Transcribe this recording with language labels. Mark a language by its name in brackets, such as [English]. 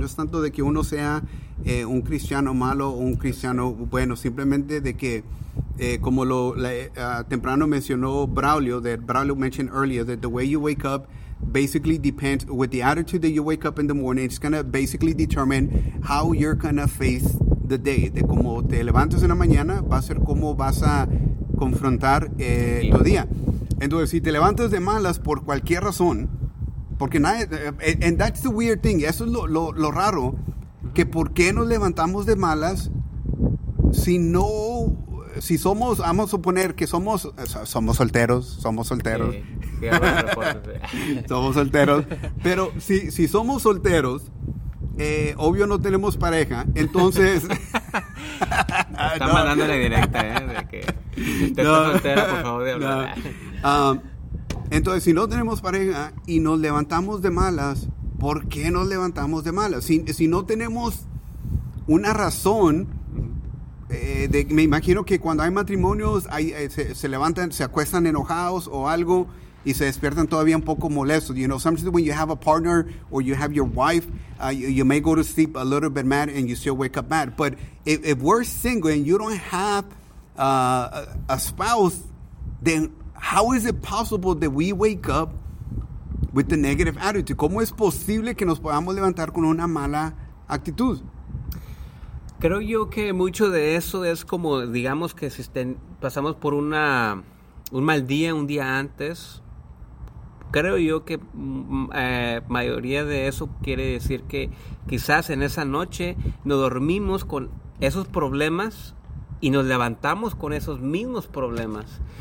[Spanish] No es tanto de que uno sea un cristiano malo o un cristiano bueno. Simplemente de que, como lo temprano mencionó Braulio, [English] that Braulio mentioned earlier, that the way you wake up basically depends with the attitude that you wake up in the morning. It's going to basically determine how you're going to face the day. [Spanish] De cómo te levantas en la mañana va a ser cómo vas a confrontar tu día. Entonces, si te levantas de malas por cualquier razón, porque nadie, [English] and that's the weird thing, [Spanish] eso es lo raro, que por qué nos levantamos de malas si somos, vamos a suponer que somos solteros. Sí, somos solteros, pero si somos solteros, obvio no tenemos pareja, entonces... Están no, mandándole directa, de que... soltera, por favor, de hablar. No. Entonces, si no tenemos pareja y nos levantamos de malas, ¿por qué nos levantamos de malas? Si no tenemos una razón, me imagino que cuando hay matrimonios, se levantan, se acuestan enojados o algo y se despiertan todavía un poco molestos. [English] You know, sometimes when you have a partner or you have your wife, you may go to sleep a little bit mad and you still wake up mad. But if we're single and you don't have a spouse, then how is it possible that we wake up with the negative attitude? [Spanish] ¿Cómo es posible que nos podamos levantar con una mala actitud? Creo yo que mucho de eso es como, digamos, que si pasamos por un mal día, un día antes, creo yo que mayoría de eso quiere decir que quizás en esa noche nos dormimos con esos problemas y nos levantamos con esos mismos problemas.